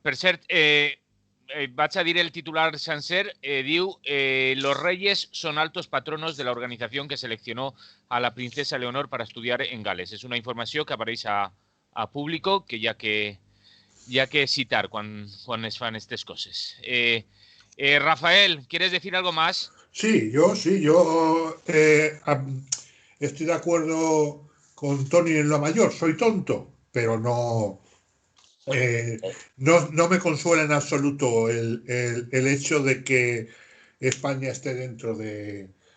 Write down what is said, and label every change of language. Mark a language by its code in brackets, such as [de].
[ca] Per cert, vaig a dir el titular sencer, diu [es] los reyes son altos patronos de la organización que seleccionó a la princesa Leonor para estudiar en Gales. [ca] És una informació que apareix a público que hi ha que citar quan es fan aquestes coses. [es] Rafael, ¿quieres decir algo más? Sí, yo estoy de acuerdo con Toni en lo mayor. Soy tonto, pero no me consuela en absoluto el hecho de que España esté dentro de...